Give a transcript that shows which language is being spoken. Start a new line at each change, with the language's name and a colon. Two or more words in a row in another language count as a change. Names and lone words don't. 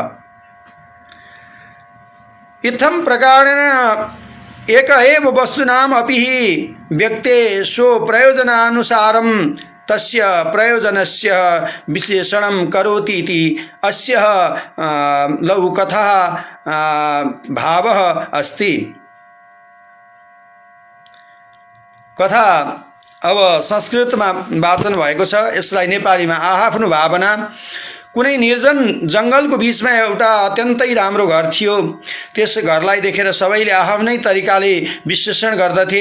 Sanskrit: इत्थं प्रकारेण एक एव वस्तुनाम् अपि व्यक्ते स्वप्रयोजनानुसारं तस्य प्रयोजनस्य विश्लेषणं करोति इति अस्य लघुकथा भावः अस्ति।
Nepali: कथा अब संस्कृतमा वाचन भएको छ। यसलाई नेपालीमा आफ्नो भावना कुनै निर्जन जङ्गलको बीचमा एउटा अत्यन्तै राम्रो घर थियो। त्यस घरलाई देखेर सबैले आफ्नै तरिकाले विश्लेषण गर्दथे।